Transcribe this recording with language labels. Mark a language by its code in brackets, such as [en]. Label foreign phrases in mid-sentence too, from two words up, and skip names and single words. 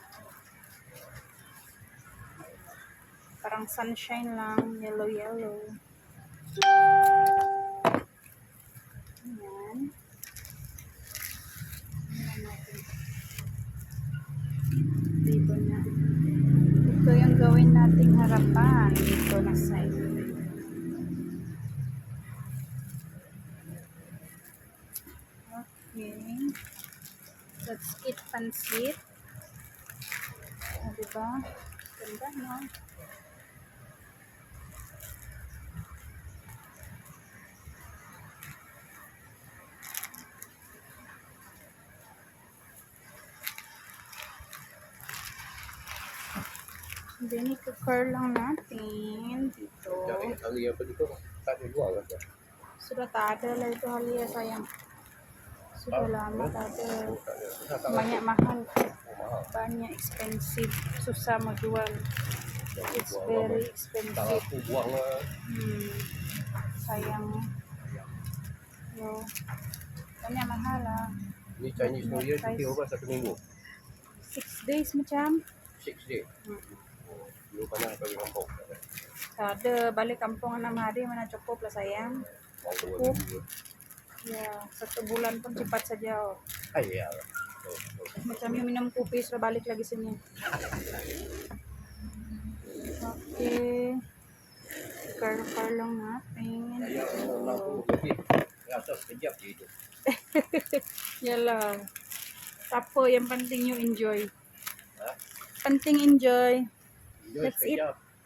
[tl] Parang sunshine lang. Yellow, yellow. Ayan. Ayan natin. Ribbon na. Ito yung gawin nating harapan. Dito na side. Okay. [en] That's it, [tl] pansit. Diba? Ganda, no? Then, i-curl lang natin dito. Halia pa dito. [ms] Tadi dua kan. Sudah tak ada lah itu halia sayang. Sudah lama tak ada. Banyak mahal. Banyak expensive. Susah mau jual. [en] It's very expensive. [ms] Aku buang Sayang. Yo. Banyak mahal lah. ni Chinese New Year cuti berapa 1 minggu? 6 days macam. 6 day. Dulu pernah pergi kampung. Tak ada. Balik kampung 6 hari mana cukup lah sayang. Cukup. Ya, 1 bulan pun cepat saja. Oh. Ya. Macam yung minum kopi sudah balik lagi sini. Okay. [tl] Curl lang natin. [ms] Rasa sekejap je itu. Yalah. Tapo, yang penting [en] you enjoy. [ms] Ha? Penting enjoy. Enjoy [en] That's it. [ms] sekejap.